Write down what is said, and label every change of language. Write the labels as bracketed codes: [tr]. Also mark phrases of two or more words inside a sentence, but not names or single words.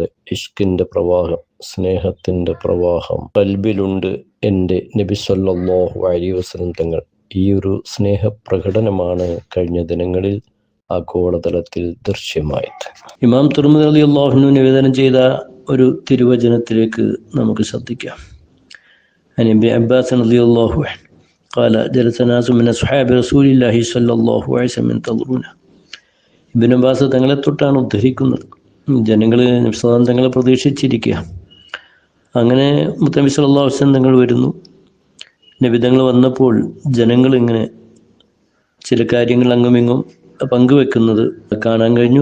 [ml] ഇഷ്കിന്റെ പ്രവാഹം, സ്നേഹത്തിന്റെ പ്രവാഹം ഖൽബിലുണ്ട് എൻ്റെ നബി [ar] صلى الله عليه وسلم [ml] തങ്ങൾ. ഈ ഒരു സ്നേഹപ്രകടനമാണ് കഴിഞ്ഞ ദിനങ്ങളിൽ ആഗോളതലത്തിൽ ദൃശ്യമായത്. ഇമാം തിർമിദി [ar] رضي الله عنه [ml] നിവേദനം ചെയ്ത ഒരു തിരുവചനത്തിലേക്ക് നമുക്ക് ശ്രദ്ധിക്കാം. [ar] عن ابن عباس رضي الله عنه قال جلس ناس من أصحاب رسول الله صلى الله عليه وسلم ينتظرونه. [ml] ഇബ്നു അബ്ബാസ് തങ്ങളെ തൊട്ടാണ് ഉദ്ധരിക്കുന്നത്. ജനങ്ങൾ നബി [ar] صلى الله عليه وسلم [ml] തങ്ങളെ പ്രതീക്ഷിച്ചിരിക്കുക. അങ്ങനെ മുത്തനബി [ar] صلى الله عليه وسلم [ml] തങ്ങൾ വരുന്നു. നബി തങ്ങൾ വന്നപ്പോൾ ജനങ്ങൾ ഇങ്ങനെ ചില കാര്യങ്ങൾ അങ്ങുമിങ്ങും പങ്കുവെക്കുന്നത് കാണാൻ കഴിഞ്ഞു.